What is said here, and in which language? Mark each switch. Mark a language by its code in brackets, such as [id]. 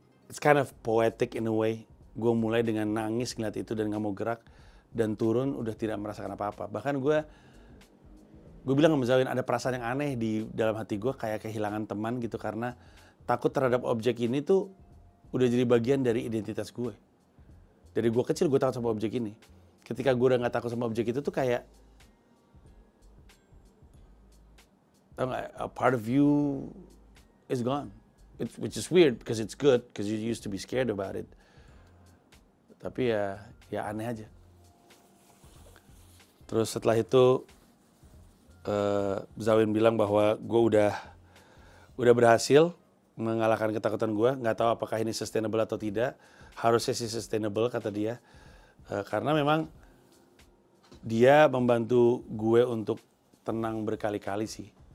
[en] It's kind of poetic in a way. [id] Gue mulai dengan nangis ngeliat itu dan gak mau gerak, dan turun udah tidak merasakan apa-apa. Bahkan gue bilang sama Zawin, ada perasaan yang aneh di dalam hati gue, kayak kehilangan teman gitu, karena takut terhadap objek ini tuh udah jadi bagian dari identitas gue. Dari gue kecil gue takut sama objek ini. Ketika gue udah gak takut sama objek itu tuh kayak, tau gak, [en] a part of you is gone. Which is weird because it's good, because you used to be scared about it. [id] Tapi ya aneh aja. Terus setelah itu Zawin bilang bahwa gue udah berhasil mengalahkan ketakutan gue. Nggak tahu apakah ini sustainable atau tidak. Harusnya sih sustainable kata dia. Karena memang dia membantu gue untuk tenang berkali-kali sih.